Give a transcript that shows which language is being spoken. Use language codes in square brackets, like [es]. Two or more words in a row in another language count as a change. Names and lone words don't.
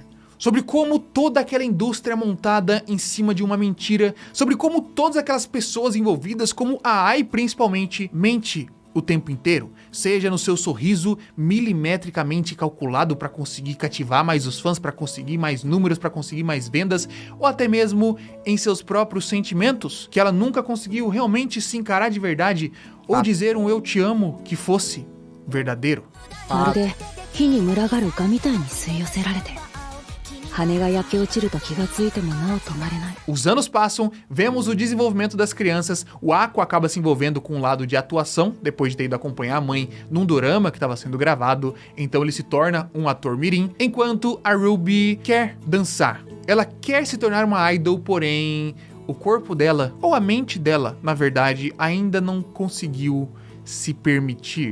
[pt] Sobre como toda aquela indústria é montada em cima de uma mentira, sobre como todas aquelas pessoas envolvidas, como a Ai principalmente, mente o tempo inteiro, seja no seu sorriso milimetricamente calculado para conseguir cativar mais os fãs, para conseguir mais números, para conseguir mais vendas, ou até mesmo em seus próprios sentimentos, que ela nunca conseguiu realmente se encarar de verdade, ou dizer um eu te amo que fosse verdadeiro. [ja] まるで火に群がる丘みたいに吸い寄せられて羽が焼け落ちると気がついてもなお止まれない。 [pt] Os anos passam, vemos o desenvolvimento das crianças, o Aqua acaba se envolvendo com um lado de atuação, depois de ter ido acompanhar a mãe num dorama que estava sendo gravado, então ele se torna um ator mirim, enquanto a Ruby quer dançar. Ela quer se tornar uma idol, porém o corpo dela, ou a mente dela, na verdade, ainda não conseguiu se permitir.